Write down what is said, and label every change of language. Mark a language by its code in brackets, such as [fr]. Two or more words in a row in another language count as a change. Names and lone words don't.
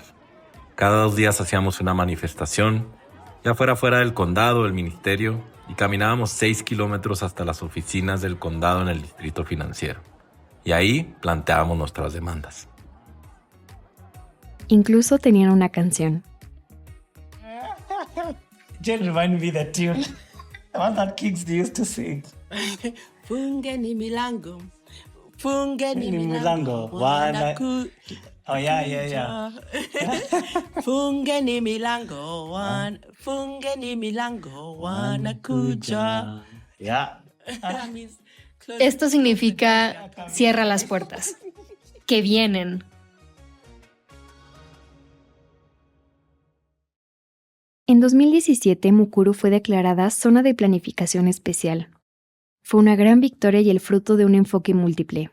[es] Cada 2 días hacíamos una manifestación, ya fuera del condado, del ministerio, y caminábamos 6 kilómetros hasta las oficinas del condado en el distrito financiero. Y ahí planteábamos nuestras demandas. Incluso tenían una canción. [en] Just remind me that tune. The one that kids used to sing. [sw] Fungeni milango. Fungeni milango. [en] Oh, yeah. [sw] Fungeni milango. Fungeni milango. Wanakuja. [en] Yeah. [es] Esto significa cierra las puertas, que vienen. En 2017, Mukuru fue declarada Zona de Planificación Especial. Fue una gran victoria y el fruto de un enfoque múltiple.